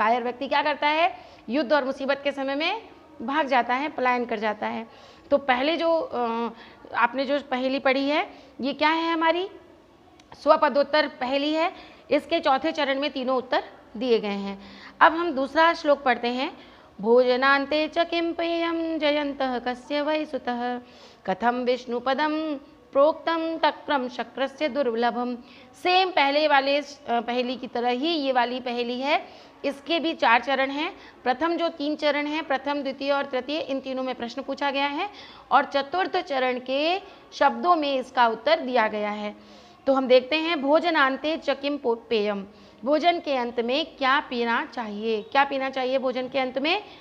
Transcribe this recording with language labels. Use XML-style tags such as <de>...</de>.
<hi>कायर व्यक्ति क्या करता है, युद्ध और मुसीबत के समय में भाग जाता है, पलायन कर जाता है। तो पहले जो आपने जो पहेली पढ़ी है, ये क्या है, हमारी स्वपदोत्तर पहेली है। इसके चौथे चरण में तीनों उत्तर दिए गए हैं। अब हम दूसरा श्लोक पढ़ते हैं।</hi> <sa>भोजनान्ते च किं पेयं जयन्तः कस्य वै सुतः, कथम विष्णुपदम प्रोक्तम तक्रम शक्रस्य दुर्लभम।</sa> <hi>सेम पहले वाले पहेली की तरह ही ये वाली पहेली है। इसके भी 4 चरण हैं। प्रथम जो 3 चरण हैं, प्रथम, द्वितीय और तृतीय, इन तीनों में प्रश्न पूछा गया है, और चतुर्थ चरण के शब्दों में इसका उत्तर दिया गया है। तो हम देखते हैं,</hi> <sa>भोजनान्ते च किं पेयम,</sa> <hi>भोजन के अंत में क्या पीना चाहिए, क्या पीना चाहिए भोजन के अंत में।</hi>